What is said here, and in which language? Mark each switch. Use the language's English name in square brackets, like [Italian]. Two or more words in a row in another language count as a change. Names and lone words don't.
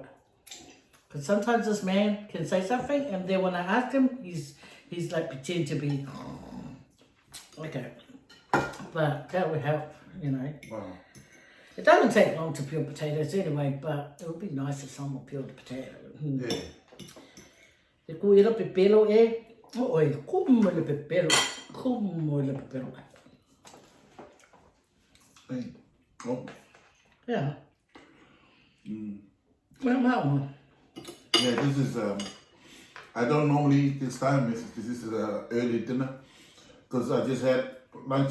[English] Because sometimes this man can say something, and then when I ask him, he's like pretend to be okay. But that would help, you know. Wow. It doesn't take long to peel potatoes anyway, but it would be nice if someone peeled the potato. Yeah. E kuira pepelo e oi como le pepelo, como le pepelo. Hey. Oh. Yeah. Well, that one. Yeah, this is, I don't normally eat this time, because this is early dinner, because I just had lunch.